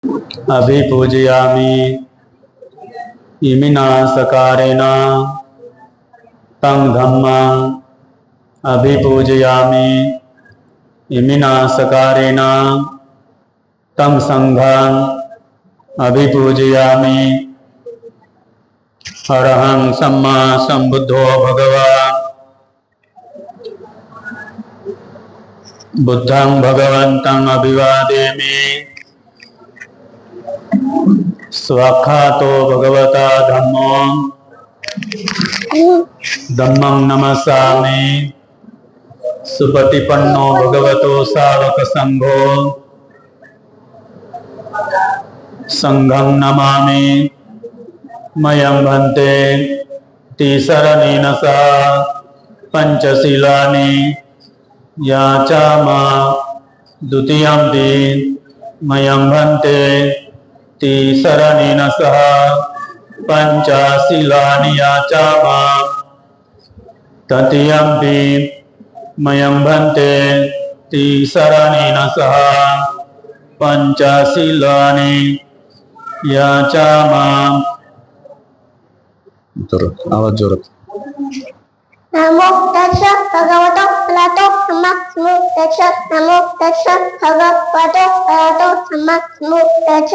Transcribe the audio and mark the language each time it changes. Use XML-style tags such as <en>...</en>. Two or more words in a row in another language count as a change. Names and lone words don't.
<pi>अभिपूजयामि इमिना सकारेण तं धम्मं अभिपूजयामि इमिना सकारेण तं संघं अभिपूजयामि। अरहं सम्मा संबुद्धो भगवान् बुद्धं भगवन्तं अभिवादेमि। स्वाख्यातो भगवता धम्मो धम्मं नमस्सामि। सुपतिपन्नो भगवतो सावक संघो संघं नमामि। मयं भन्ते तिसरणेन सह पंचशीलानि याचामा द्वितीयंपि मयं भन्ते तिसरणेन सह पंचशीलानि याचामा तृतीयंपि मयं भन्ते तिसरणेन सह पंचशीलानि याचामा।</pi> <mr>आवाज जोरात।</mr> <pi>नमो तस्स भगवतो अरहतो सम्मा सम्बुद्धस्स। नमो तस्स भगवतो अरहतो सम्मा सम्बुद्धस्स।</pi>